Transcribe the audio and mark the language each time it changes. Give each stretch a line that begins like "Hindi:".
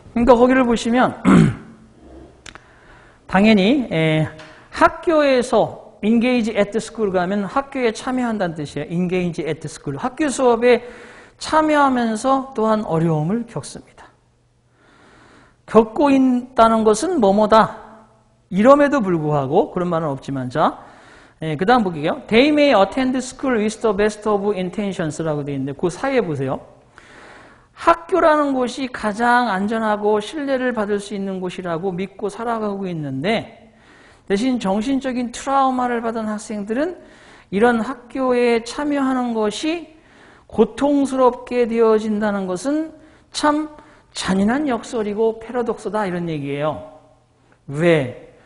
Korean: 그러니까 거기를 보시면 당연히 학교에서
English: engage at school
Korean: 가면 학교에 참여한다는 뜻이에요.
English: engage at school.
Korean: 학교 수업에 참여하면서 또한 어려움을 겪습니다. 겪고 있다는 것은 뭐뭐다. 이럼에도 불구하고 그런 말은 없지만 자, 그 다음 볼게요.
English: They may attend school with the best of intentions
Korean: 라고 되어 있는데 그 사이에 보세요. 학교라는 곳이 가장 안전하고 신뢰를 받을 수 있는 곳이라고 믿고 살아가고 있는데 대신 정신적인 트라우마를 받은 학생들은 이런 학교에 참여하는 것이 고통스럽게 되어진다는 것은 참 잔인한 역설이고 패러독스다 이런 얘기예요. 왜?